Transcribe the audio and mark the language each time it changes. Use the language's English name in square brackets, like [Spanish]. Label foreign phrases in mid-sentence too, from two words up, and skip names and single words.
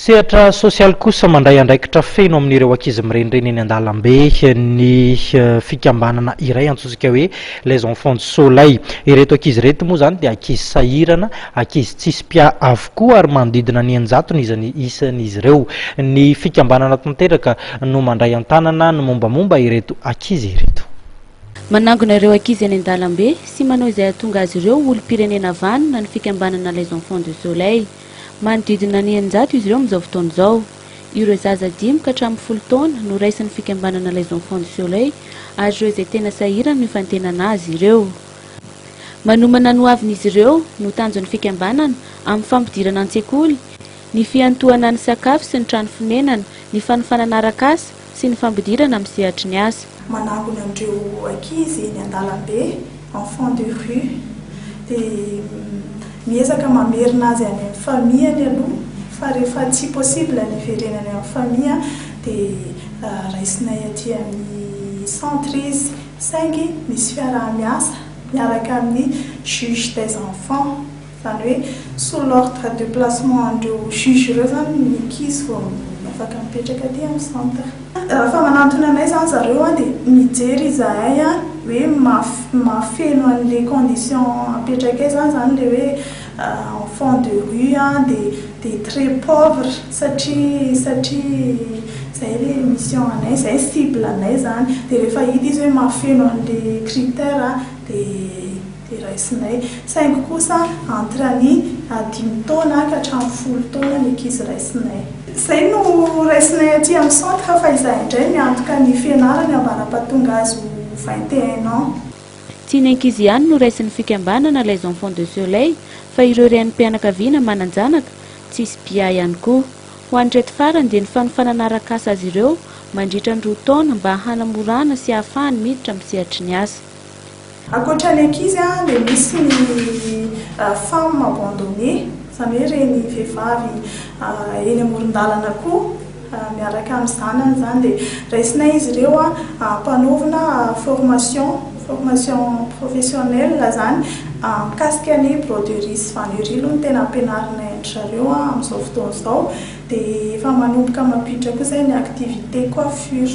[Malagasy] Sehatra sosialy kosa mandray andraikitra feno amin'ireo ankizy mirenireny eny an-dalambe ny fikambanana iray antsointsika hoe les enfants du soleil. Ireto ankizy reto moa zany dia ankizy sahirana, ankizy tsisy pia avokoa ary manodidina ny eninjato isan'izy ireo. Ny fikambanana tanteraka no mandray an-tanana no mombamomba ireto ankizy ireto. Manangona ireo ankizy eny an-dalambe sy manao izay ahatonga azy ireo olom-pirenena vanina ny fikambanana les enfants du soleil. Manodidina ny eninjato izy ireo amin'izao fotoana izao. Ireo zaza 5 ka hatramin'ny 10 taona no raisin'ny fikambanana les enfants du soleil ary ireo izay tena sahirana no fantenana azy ireo. Manomana no avin'izy ireo no tanjon'ny fikambanana amin'ny fampidirana an-tsekoly, ny fiantohana ny sakafo sy ny trano fonenana, ny fanofanana arak'asa sy ny fampidirana amin'ny sehatry ny asa. Manangona andreo ankizy eny an-dalambe, [French] enfants de rue, [Malagasy] dia miezaka mamerina azy any amin'ny famille aloha fa rehefa tsy possible ny iverenany amin'ny famille dia raisinay aty amin'ny centre izy saingy misy fiaraha-miasa miaraka amin'ny [French] juge des enfants, [Malagasy] zany hoe [French] sous l'ordre de placement [Malagasy] andreo juge ireo zany ny ankizy vao afaka mipetraka aty amin'ny centre. Raha manantona anay zany zareo dia mijery izahay hoe mafeno an'ilay condition apetraka zany le hoe [French] enfants de rue des très pauvres [Malagasy] satria zay le mission anay, zay cible anay zany. Dia rehefa hita izy hoe mafeno an'ilay critère dia raisinay. Saingy kosa entre ny 5 taona ka hatramin'ny 10 taona ny ankizy raisinay. Zay no raisinay aty amin'ny centre fa izahay indray miantoka ny fianarany ambara-pahatonga azy 21 ans. Tsy ny ankizy ihany no raisin'ny fikambanana les enfants de soleil fa ireo renim-pianakaviana mananjanaka tsisy pia ihany koa. Ho an'reto farany dia ny fanofanana arak'asa azy ireo mandritra ny 2 taona mba hanamorana sy ahafahany miditra amin'ny sehatry ny asa. Ankoatra ny ankizy dia misy ny [French] femme abandonnée, [Malagasy] zany hoe reny vehivavy eny amoron-dalana koa miaraka amin'ny zanany zany dia raisinay izy ireo mpanovina [French] formation professionnelle [Malagasy] zany mikasika ny broderie sy vannerie aloha no tena ampianarinay zareo amin'izao fotoana izao dia efa manomboka mampiditra koa izay ny [French] activité coiffure.